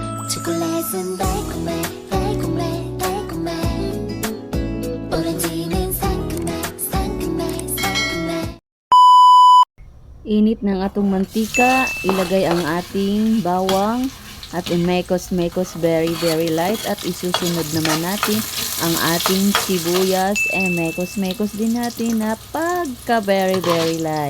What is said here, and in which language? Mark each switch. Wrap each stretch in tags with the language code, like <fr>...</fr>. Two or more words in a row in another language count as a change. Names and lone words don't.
<ko>초콜릿은 달콤해 달콤해 달콤해 오렌지는 상큼해 상큼해 상큼해.</ko> <tl>Init ng atong mantika, ilagay ang ating bawang at i-mekos-mekos</tl> <en>very light</en> <tl>at isusunod naman natin ang ating sibuyas mekos-mekos din natin na pagka</tl> <en>very light.</en>